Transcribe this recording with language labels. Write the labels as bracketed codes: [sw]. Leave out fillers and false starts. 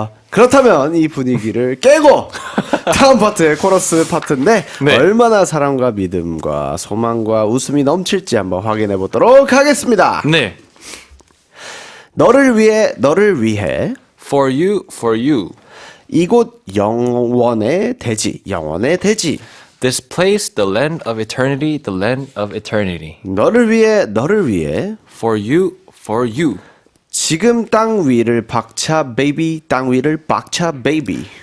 [ko] 그렇다면 이 분위기를 깨고 다음 파트의 코러스 파트인데 네. 얼마나 사랑과 믿음과 소망과 웃음이 넘칠지 한번 확인해 보도록 하겠습니다. 네. 너를 위해 너를 위해 [en] For you. [ko] 이곳 영원의 대지 영원의 대지 [en] This place, the land of eternity, the land of eternity. [ko] 너를 위해 너를 위해 [en] For you. [ko] 지금 땅 위를 박차 베이비 땅 위를 박차 베이비.